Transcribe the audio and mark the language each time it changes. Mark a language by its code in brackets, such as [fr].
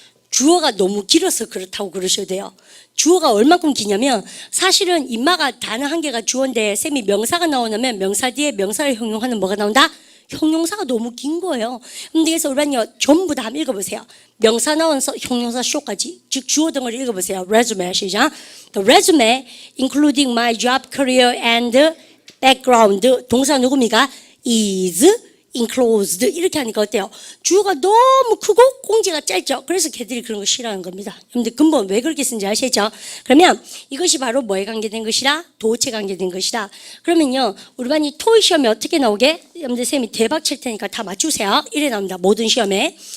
[ko] 주어가 너무 길어서 그렇다고 그러셔야 돼요. 주어가 얼만큼 기냐면 사실은 인마가 단어 한 개가 주어인데 쌤이 명사가 나오면 명사 뒤에 명사를 형용하는 뭐가 나온다? 형용사가 너무 긴 거예요. 근데 그래서 우리는요 전부 다 한번 읽어보세요. 명사 나와서 형용사 쇼까지, 즉 주어 덩어리 읽어보세요. resume 시작. [en] The resume including my job, career and background. [ko] 동사 누굽니까? [en] is enclosed. [ko] 이렇게 하니까 어때요? 주어가 너무 크고 공지가 짧죠. 그래서 걔들이 그런 거 싫어하는 겁니다. 근데 근본 왜 그렇게 쓴지 아시죠? 그러면 이것이 바로 뭐에 관계된 것이라? 도치에 관계된 것이다. 그러면요 우리 반이 토익 시험에 어떻게 나오게? 여러분들 쌤이 대박 칠 테니까 다 맞추세요. 이래 나옵니다. 모든 시험에.